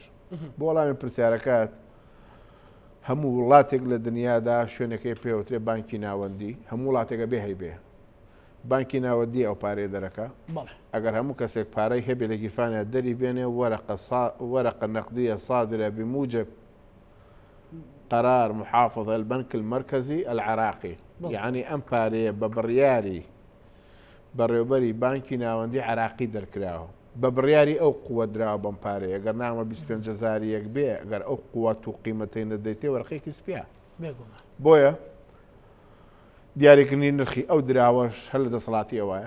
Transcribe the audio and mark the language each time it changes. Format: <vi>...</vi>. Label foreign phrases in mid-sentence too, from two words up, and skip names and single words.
<ckb>بۆ وەڵامی پرسیارەکەت هەموو وڵاتێک لە دنیادا شوێنەکەی پێوترێ بانکی ناوەندی هەموو وڵاتێکە بێ هەیبێ بانکی ناوەندی ئەو پارەی دەرەکە. ئەگەر هەموو کەسێک پارەی هەبێ لە گیرفانە دەری بێنێ</ckb> <ar>وەرەقە نەقدیە صادرة بموجب قرار محافظة البنك المركزي العراقي.</ar> <ckb>يعني ئەم پارەیە بە بڕیاری بەڕێوەبەری بانکی ناوەندی عراقی دەرکراوە بە بڕیاری ئەو قووە دراوە بەم پارەیە. ئەگەر نامە 25,000 یەک بێ ئەگەر ئەو قووەت و قیمەتەی نەدەیتێ وەرقەیەکی سپیا. بۆیە دیاریکردنی نرخی ئەو دراوەش هەر لە دەسەڵاتی ئەوایە.</ckb>